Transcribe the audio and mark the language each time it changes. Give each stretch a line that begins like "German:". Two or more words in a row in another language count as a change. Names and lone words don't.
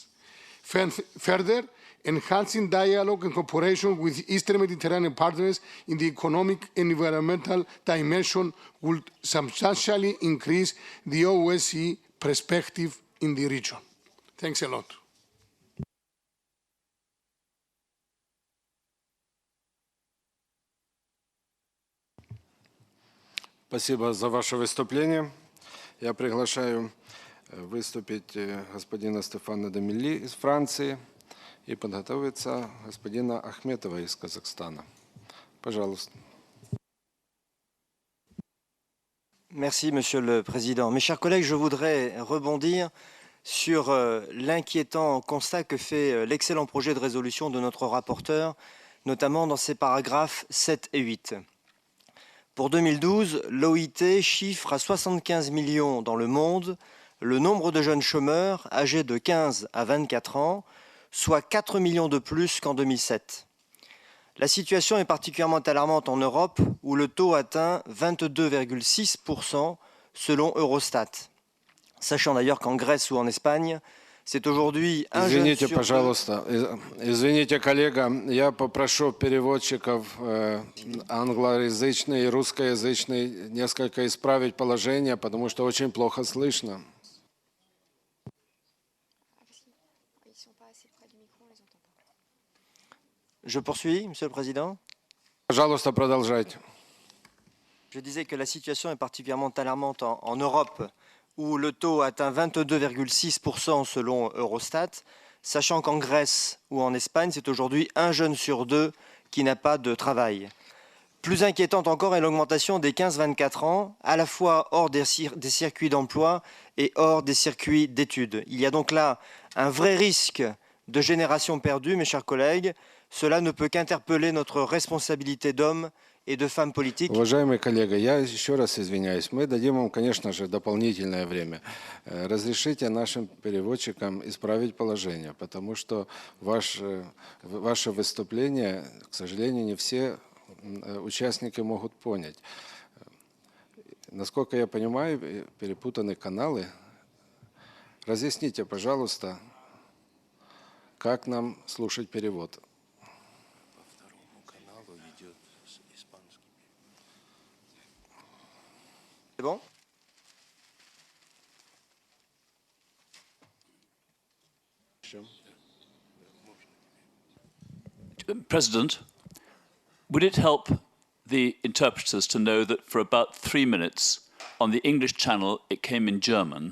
English: Further, enhancing dialogue and cooperation with Eastern Mediterranean partners in the economic and environmental dimension would substantially increase the OSCE perspective in the region. Thanks a lot.
Russian: Спасибо за ваше выступление. Я приглашаю выступить господина Стефана Демилли из Франции и подготовиться господина Ахметова из Казахстана. Пожалуйста.
French: Merci, Monsieur le Président. Mes chers collègues, je voudrais rebondir sur l'inquiétant constat que fait l'excellent projet de résolution de notre rapporteur, notamment dans ses paragraphes 7 et 8. Pour 2012, l'OIT chiffre à 75 millions dans le monde le nombre de jeunes chômeurs âgés de 15 à 24 ans, soit 4 millions de plus qu'en 2007. La situation est particulièrement alarmante en Europe, où le taux atteint 22,6% selon Eurostat. Sachant d'ailleurs qu'en Grèce ou en Espagne, c'est aujourd'hui un jeune
Russian: Извините,
French: sur
Russian: пожалуйста. Извините, коллега, я попрошу переводчиков англоязычный и русскоязычный несколько исправить положение, потому что очень плохо слышно.
French: Je poursuis, Monsieur le Président.
Russian: Пожалуйста, продолжайте.
French: Je disais que la situation est particulièrement alarmante en Europe, où le taux atteint 22,6% selon Eurostat, sachant qu'en Grèce ou en Espagne, c'est aujourd'hui un jeune sur deux qui n'a pas de travail. Plus inquiétante encore est l'augmentation des 15-24 ans, à la fois hors des circuits d'emploi et hors des circuits d'études. Il y a donc là un vrai risque de génération perdue, mes chers collègues. Cela ne peut qu'interpeller notre responsabilité d'hommes et de femmes политики.
Russian: Уважаемый коллега, я еще раз извиняюсь. Мы дадим вам, конечно же, дополнительное время. Разрешите нашим переводчикам исправить положение, потому что ваше выступление, к сожалению, не все участники могут понять. Насколько я понимаю, перепутаны каналы. Разъясните, пожалуйста, как нам слушать перевод.
French: C'est bon?
English: President, would it help the interpreters to know that for about 3 minutes on the English channel it came in German?